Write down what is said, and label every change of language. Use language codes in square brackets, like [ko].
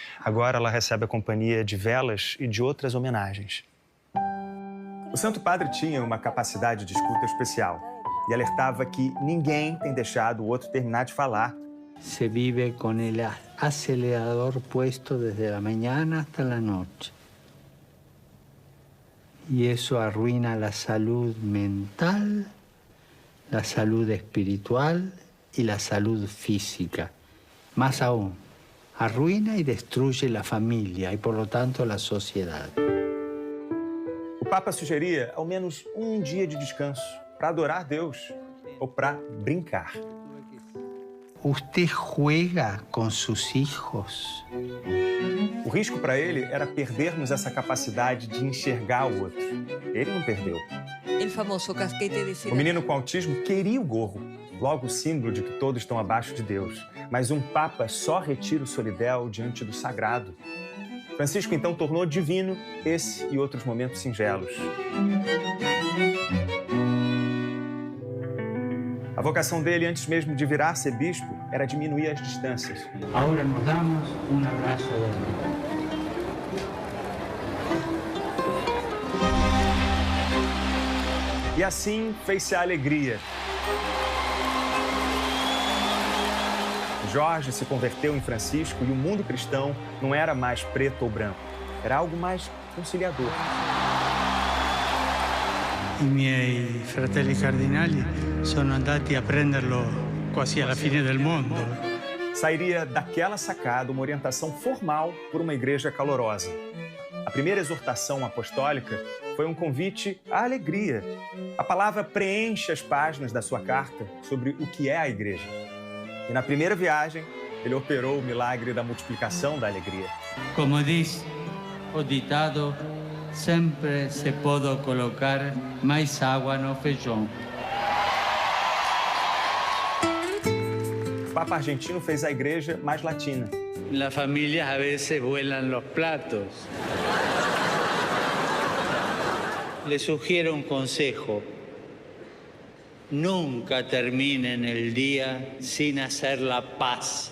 [pt] Agora ela recebe a companhia de velas e de outras homenagens. O Santo Padre tinha uma capacidade de escuta especial e alertava que ninguém tem deixado o outro terminar de falar. [es] Se vive com o acelerador puesto desde a manhã até a noite. Y eso arruina la salud mental, la salud espiritual y la salud física. Más aún, arruina y destruye la familia y, por lo tanto, la sociedad. [pt] O Papa sugeria ao menos um dia de descanso para adorar Deus ou para brincar. [es] ¿Usted juega con sus hijos? [pt] O risco para ele era perdermos essa capacidade de enxergar o outro. Ele não perdeu. [es] El famoso casquete de seda. [pt] O menino com autismo queria o gorro, logo o símbolo de que todos estão abaixo de Deus. Mas um Papa só retira o solidéu diante do sagrado. Francisco, então, tornou divino esse e outros momentos singelos. A vocação dele, antes mesmo de virar-se bispo, era diminuir as distâncias. Agora nos damos um abraço de amor. E assim fez-se a alegria. Jorge se converteu em Francisco e o mundo cristão não era mais preto ou branco. Era algo mais conciliador. [it] I miei fratelli cardinali sono andati a prenderlo quasi alla fine del mondo. [pt] Sairia daquela sacada uma orientação formal por uma igreja calorosa. A primeira exortação apostólica foi um convite à alegria. A palavra preenche as páginas da sua carta sobre o que é a igreja. E na primeira viagem, ele operou o milagre da multiplicação da alegria. Como diz o ditado, sempre se pode colocar mais água no feijão. O Papa argentino fez a igreja mais latina. [es] Las familias a veces vuelan los platos. Le sugiero un consejo. Nunca terminen el día sin hacer la paz.